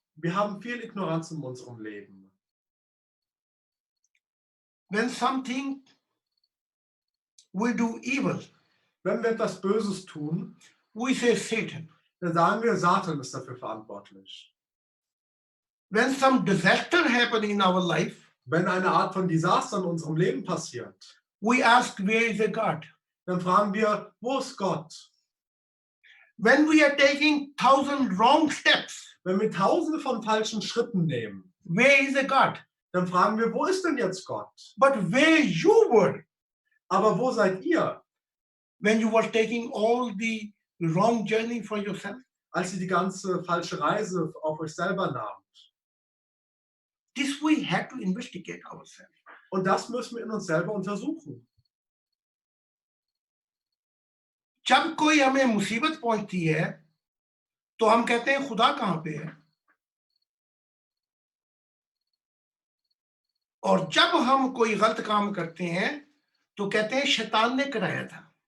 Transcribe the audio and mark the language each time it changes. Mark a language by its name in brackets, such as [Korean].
[German] Wir haben viel Ignoranz in unserem Leben. [English] When something we do evil, [German] wenn wir etwas Böses tun, [English] we say Satan. [German] dann sagen wir, Satan ist dafür verantwortlich. [English] When some disaster happen in our life, [German] wenn eine Art von Desaster in unserem Leben passiert, [English] we ask, where is the God? [German] dann fragen wir, wo ist Gott? [English] When we are taking 1,000 wrong steps, [German] wenn wir tausende von falschen Schritten nehmen, [English] where is the God? [German] dann fragen wir, wo ist denn jetzt Gott? [English] But where you were? [German] Aber wo seid ihr? [English] When you were taking all the wrong journey for yourself? [German] Als ihr die ganze falsche Reise auf euch selber nahmt. [English] This we have to investigate ourselves. [German] Und das müssen wir in uns selber untersuchen. [Hindi] जब कोई हमें मुसीबत पहुंचती है तो हम कहते हैं खुदा कहां पे है, और जब हम कोई गलत काम करते हैं तो कहते हैं शैतान ने कराया था।